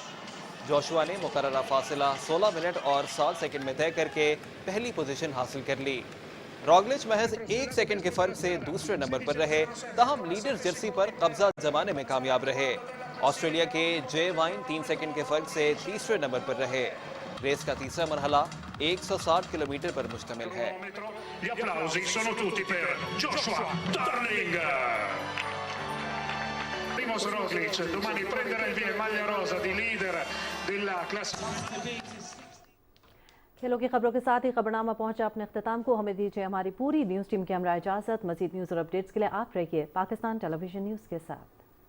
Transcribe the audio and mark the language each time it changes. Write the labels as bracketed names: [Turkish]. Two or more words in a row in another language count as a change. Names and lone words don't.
[Urdu] جوشوا نے مقررہ فاصلہ 16 منٹ اور 7 سیکنڈ میں طے کر کے پہلی پوزیشن حاصل کر لی۔ راگلچ محض 1 سیکنڈ کے فرق سے دوسرے نمبر پر رہے، تاہم لیڈر جرسی پر قبضہ جمانے میں کامیاب رہے۔ آسٹریلیا کے جے وائن 3 سیکنڈ کے فرق سے تیسرے نمبر پر رہے۔ ریس کا تیسرا مرحلہ 160 کلومیٹر پر مشتمل ہے۔ [Italian] Gli applausi sono tutti per Joshua Tarling. Primož Roglič domani prenderà il via in maglia rosa di leader della classifica. [Urdu] کھیلوں کی خبروں کے ساتھ ہی خبرنامہ پہنچا اپنے اختتام کو۔ ہمیں دیجیے ہماری پوری نیوز ٹیم کے ہمراہ اجازت۔ مزید نیوز اور اپڈیٹس کے لیے آپ رہیے پاکستان ٹیلی ویژن نیوز کے ساتھ۔